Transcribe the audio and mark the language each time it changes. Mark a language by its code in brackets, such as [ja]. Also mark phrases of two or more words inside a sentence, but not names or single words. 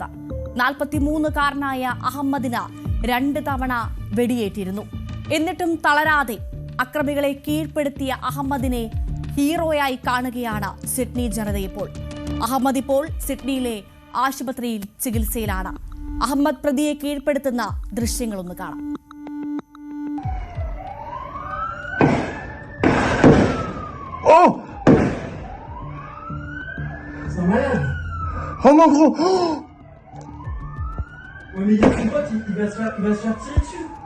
[ml] 43-കാരനായ അഹമ്മദിന് 2 തവണ വെടിയേറ്റിരുന്നു. എന്നിട്ടും തളരാതെ അക്രമികളെ കീഴ്പ്പെടുത്തിയ അഹമ്മദിനെ ഹീറോയായി കാണുകയാണ് സിഡ്നി ജനതയിപ്പോൾ. അഹമ്മദ് ഇപ്പോൾ സിഡ്നിയിലെ ആശുപത്രിയിൽ ചികിത്സയിലാണ്. അഹമ്മദ് പ്രതിയെ കീഴ്പ്പെടുത്തുന്ന ദൃശ്യങ്ങളൊന്ന് കാണാം. [fr] Oh mon gros! Oh mais il y a son pote, il va se faire tirer dessus.